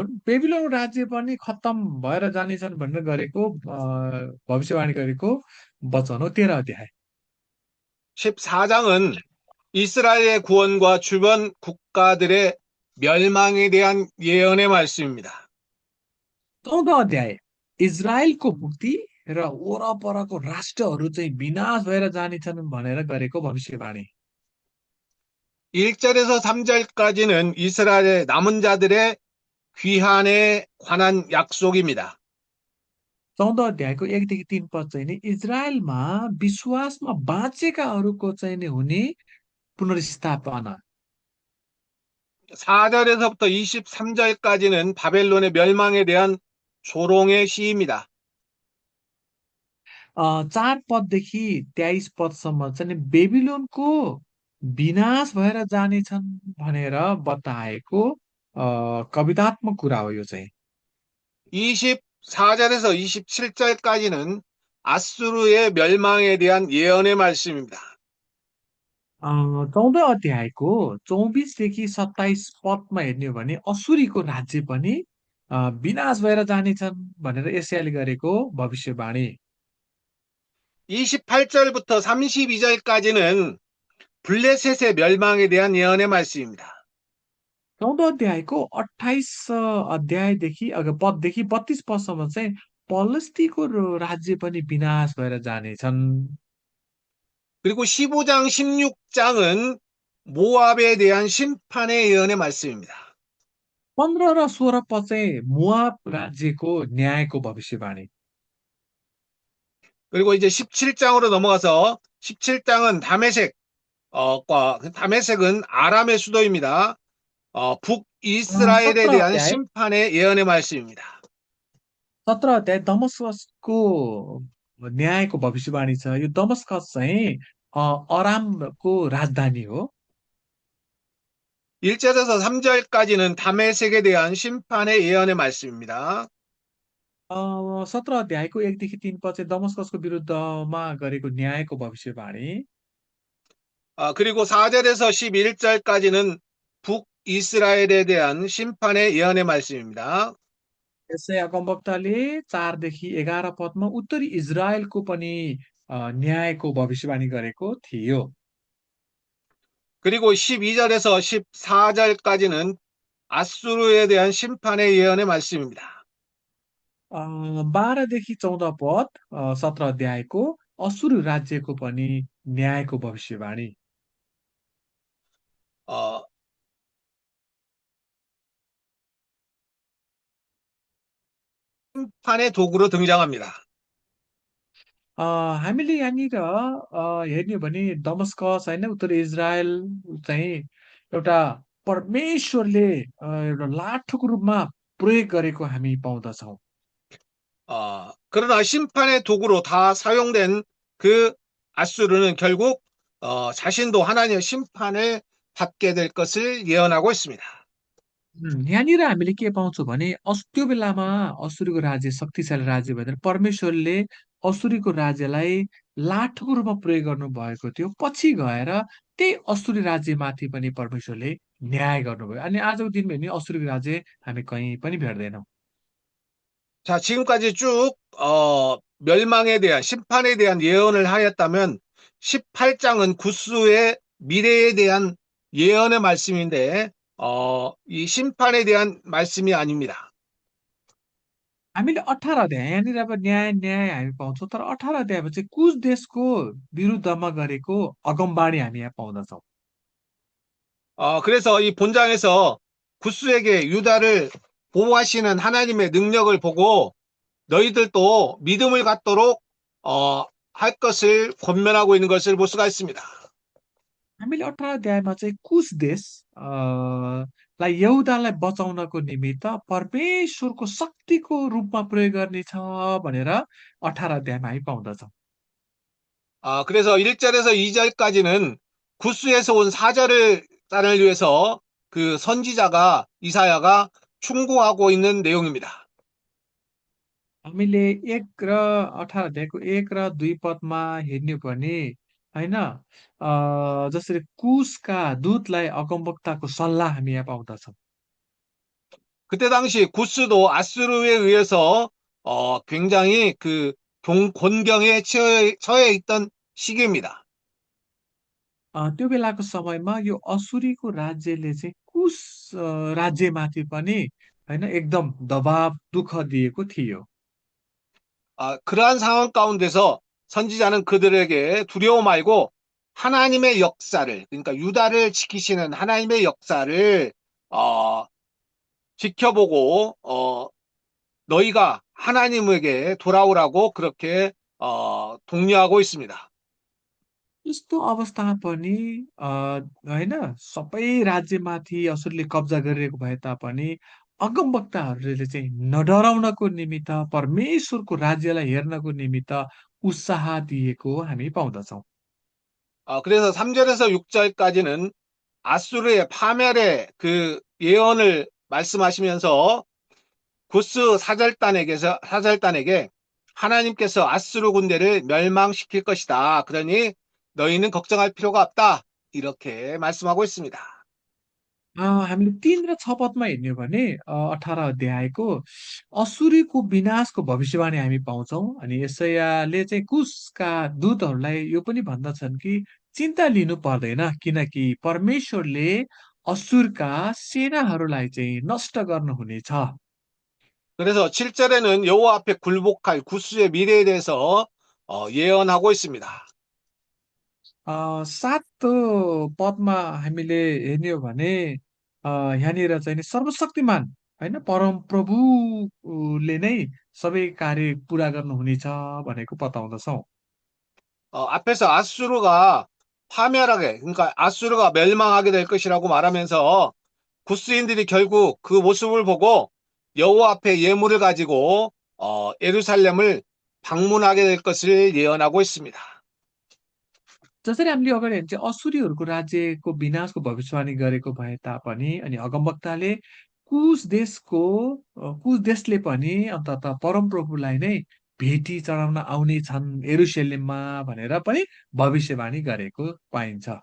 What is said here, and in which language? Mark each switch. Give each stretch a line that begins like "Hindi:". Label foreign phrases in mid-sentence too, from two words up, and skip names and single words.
Nepali: बेबिलोन राज्य पनि खत्तम भएर जानेछन् भनेर गरेको भविष्यवाणी गरेको वचन हो 13 अध्याय।
Korean: 14장은 이스라엘의 구원과 주변 국가들의 멸망에 대한 예언의 말씀입니다.
Nepali: 14 अध्याय इजरायलको मुक्ति र वरपरको राष्ट्रहरू चाहिँ विनाश भएर जानेछन् भनेर गरेको भविष्यवाणी।
Korean: 1절에서 3절까지는 이스라엘의 남은 자들의 귀환에 관한 약속입니다.
Nepali: 14 अध्यायको 1 देखि 3 पद चाहिँ नि इजरायलमा विश्वासमा बाँचेकाहरूको चाहिँ नि हुने पुनर्स्थापना।
Korean: 4절에서부터 23절까지는 바벨론의 멸망에 대한 조롱의 시입니다.
Nepali: 4 पददेखि 23 पदसम्म चाहिँ नि बेबिलोनको विनाश भएर जानेछन् भनेर बताएको कवितात्मक कुरा हो यो चाहिँ।
Korean: 24절에서 27절까지는 아수르의 멸망에 대한 예언의 말씀입니다.
Nepali: 14 अध्यायको 24देखि 27 पदमा हेर्ने हो भने असुरीको राज्य पनि विनाश भएर जानेछन् भनेर एसायाले गरेको भविष्यवाणी।
Korean: 28절부터 32절까지는 블레셋의 멸망에 대한 예언의 말씀입니다.
Nepali: 14 अध्यायको 28 अध्यायदेखि पददेखि 32 पदसम्म चाहिँ पलस्तीको राज्य पनि विनाश भएर जानेछन्।
Korean: 그리고 15장, 16장은 모압에 대한 심판의 예언의 말씀입니다.
Nepali: 15 र 16 पद चाहिँ मोआब राज्यको न्यायको भविष्यवाणी।
Korean: 그리고 이제 17장으로 넘어가서 17장은 다메섹은 아람의 수도입니다. 17 북이스라엘에 대한
Nepali: अध्याय
Korean: 심판의 예언의 말씀입니다.
Nepali: 17 अध्याय दमस्कसको न्यायको भविष्यवाणी छ। यो दमस्कस चाहिँ अरामको राजधानी हो।
Korean: 1절에서 3절까지는 다메섹에 대한 심판의 예언의 말씀입니다.
Nepali: 17 अध्यायको 1 देखि 3 पद चाहिँ दमस्कसको विरुद्धमा गरेको न्यायको भविष्यवाणी।
Korean: 그리고 4절에서 11절까지는 북이스라엘에 대한 심판의 예언의 말씀입니다.
Nepali: यसै अगमवक्ताले 4 देखि 11 पदमा उत्तरी इजरायलको पनि न्यायको भविष्यवाणी गरेको थियो।
Korean: 그리고 12절에서 14절까지는 아수르에 대한 심판의 예언의 말씀입니다.
Nepali: 12 देखि 14 पद 17 अध्यायको असुर राज्यको पनि न्यायको भविष्यवाणी।
Korean: 어, 심판의 도구로 등장합니다.
Nepali: हामीले यहाँनिर हेर्ने हो भने दमस्कस होइन उत्तरी इजरायल चाहिँ एउटा परमेश्वरले एउटा लाठोको रूपमा प्रयोग गरेको हामी पाउँदछौँ।
Korean: 그러나 심판의 도구로 다 사용된 그 아수르는 결국 자신도 하나님의 심판을 받게 될 것을 예언하고 있습니다.
Nepali: यहाँनिर हामीले के पाउँछौँ भने त्यो बेलामा असुरीको राज्य शक्तिशाली राज्य भनेर परमेश्वरले असुरीको राज्यलाई लाठोको रूपमा प्रयोग गर्नु भएको थियो। पछि गएर त्यही असुरी राज्यमाथि पनि परमेश्वरले न्याय गर्नुभयो। अनि आजको दिनमा हेर्ने असुरीको राज्य हामी कहीँ पनि भेट्दैनौँ।
Korean: 자, 지금까지 쭉 멸망에 대한 심판에 대한 예언을 하였다면 18장은 구스의 미래에 대한 예언의 말씀인데 이 심판에 대한 말씀이 아닙니다.
Nepali: हामीले 18 अध्याय यहाँनिर अब न्याय न्याय हामी पाउँछौँ, तर 18 अध्यायमा चाहिँ कुश देशको विरुद्धमा गरेको अगमबाणी हामी यहाँ पाउँदछौँ।
Korean: 그래서 이 본장에서 구스에게 유다를 보호하시는 하나님의 능력을 보고 너희들도 믿음을 갖도록 할 것을 권면하고 있는 것을 볼 수가 있습니다.
Nepali: हामीले 18 अध्यायमा चाहिँ कुश देश यहुदालाई बचाउनको निमित्त परमेश्वरको शक्तिको रूपमा प्रयोग गर्नेछ भनेर 18 अध्यायमा हामी पाउँदछौँ।
Korean: 그래서 1절에서 2절까지는 구스에서 온 사절을 위해서 그 선지자가 이사야가 충고하고 있는 내용입니다.
Nepali: हामीले 1 र 18 अध्यायको 1 र 2 पदमा हेर्ने हो भने होइन जसरी कुशका दूतलाई अगमवक्ताको सल्लाह हामी यहाँ पाउँदछौँ।
Korean: 그때 당시 구스도 아수르에 의해서 굉장히 그 곤경에 처해 있던 시기입니다.
Nepali: त्यो बेलाको समयमा यो असुरीको राज्यले चाहिँ कुश राज्यमाथि पनि होइन एकदम दबाव दुःख दिएको थियो।
Korean: 그러한 상황 가운데서 선지자는 그들에게 두려워 말고 하나님의 역사를, 그러니까 유다를 지키시는 하나님의 역사를 어, 지켜보고 너희가 하나님에게 돌아오라고 그렇게 독려하고 있습니다.
Nepali: यस्तो अवस्थामा पनि होइन सबै राज्यमाथि असुरले कब्जा गरिरहेको भए तापनि अगमवक्ताहरूले चाहिँ नडराउनको निमित्त परमेश्वरको राज्यलाई हेर्नको निमित्त उत्साह दिएको हामी पाउँदछौँ।
Korean: 그래서 3절에서 6절까지는 아수르의 파멸의 그 예언을 말씀하시면서 구스 사절단에게 하나님께서 아수르 군대를 멸망시킬 것이다. 그러니 너희는 걱정할 필요가 없다. 이렇게 말씀하고 있습니다.
Nepali: हामीले 3 र 6 पदमा हेर्ने हो भने 18 अध्यायको असुरीको विनाशको भविष्यवाणी हामी पाउँछौँ। अनि यसैयाले चाहिँ कुशका दूतहरूलाई यो पनि भन्दछन् कि चिन्ता लिनु पर्दैन किनकि परमेश्वरले असुरका सेनाहरूलाई चाहिँ नष्ट गर्नुहुनेछ।
Korean: 그래서 7절에는 여호와 앞에 굴복할 구스의 미래에 대해서 예언하고 있습니다.
Nepali: 7 पदमा हामीले हेर्ने हो भने यहाँनिर चाहिँ नि सर्वशक्तिमान होइन परमप्रभुले नै सबै कार्य पुरा गर्नुहुनेछ भनेको बताउँदछौँ।
Korean: 앞에서 아수르가 파멸하게, 그러니까 아수르가 멸망하게 될 것이라고 말하면서 구스인들이 결국 그 모습을 보고 여호와 앞에 예물을 가지고 예루살렘을 방문하게 될 것을 예언하고 있습니다.
Nepali: जसरी हामीले अगाडि हेर्ने चाहिँ असुरीहरूको राज्यको विनाशको भविष्यवाणी गरेको भए तापनि अनि अगमवक्ताले कुश देशले पनि अन्ततः परमप्रभुलाई नै भेटी चढाउन आउने छन् यरुशलेममा भनेर पनि भविष्यवाणी गरेको पाइन्छ।